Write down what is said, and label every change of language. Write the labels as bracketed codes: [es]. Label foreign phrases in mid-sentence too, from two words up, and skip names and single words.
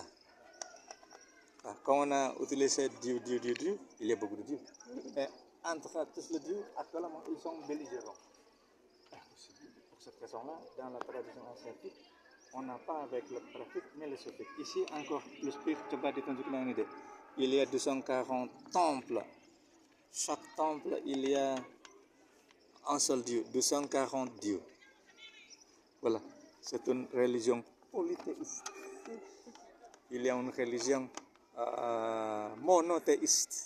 [fr] Quand on a utilisé Dieu, il y a beaucoup de dieux. Mais entre tous les dieux, actuellement, ils sont belligérants. Pour cette raison-là, dans la tradition asiatique, on n'a pas avec le préfixe, mais le suffixe. Ici, encore plus [id] coba ditunjukkan ini deh. [fr] Il y a 240 temples. Chaque temple, il y a un seul Dieu, 240 dieux. Voilà, c'est une religion polythéiste. Il y a une religion monothéiste.